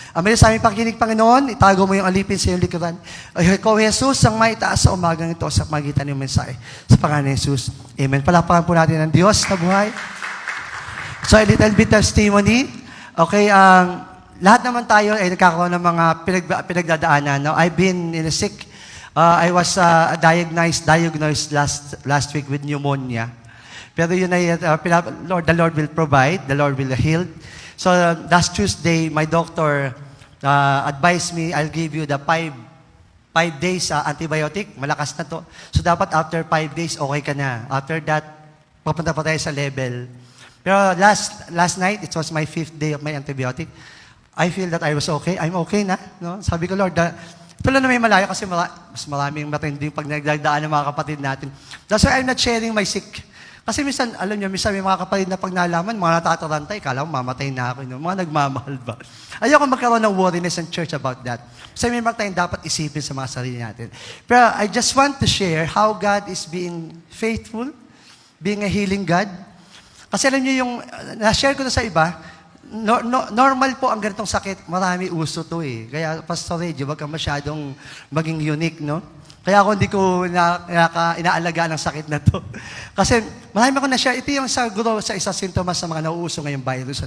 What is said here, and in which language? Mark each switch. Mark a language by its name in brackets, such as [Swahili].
[Filipino] Amay sa aming pakikinig, Panginoon, itago mo yung alipin sa iyong likuran. Ikaw, Jesus, ang maitaas sa umagang ito sa magitan ng mensahe. Sa pangalan ni Jesus. Amen. Palapakan po natin ang Diyos na buhay. [English] So, a little bit testimony. [Filipino] Okay, lahat naman tayo ay nagkakaroon ng mga pinagdadaanan. [English] No? I've been in a sick. I was diagnosed last week with pneumonia. [Filipino] Pero yun ay, [English] the Lord will provide, the Lord will heal. So last Tuesday, my doctor advised me, I'll give you the 5 days antibiotic. [Filipino] Malakas na to. So dapat [English] after 5 days, [Filipino] okay ka na. [English] After that, [Filipino] papunta pa tayo sa level. [English] Pero last night, it was my 5th day of my antibiotic. I feel that I was okay. I'm okay [Filipino] na. No? Sabi ko, Lord, ito lang na may malayo kasi mas maraming matinding pag nagdagdaan ng mga kapatid natin. [English] That's why I'm not sharing my sick. [Filipino] Kasi minsan, alam niyo, minsan may mga kapatid na pag nalaman, mga natatarantay, kala mo mamatay na ako. No? Mga nagmamahal ba? Ayoko magkaroon ng [English] worriness in church about that. [Filipino] Kasi may mga tayong dapat isipin sa mga sarili natin. [English] Pero I just want to share how God is being faithful, being a healing God. [Filipino] Kasi alam niyo yung, na-share ko na sa iba, normal po ang ganitong sakit. Marami uso to eh. Kaya, Pastor Reggie, wag kang masyadong maging unique, no? Kaya ako hindi ko inaalagaan ang sakit na to. Kasi marami ako na-share. Ito yung siguro sa isa sintomas sa mga nauuso ngayong virus.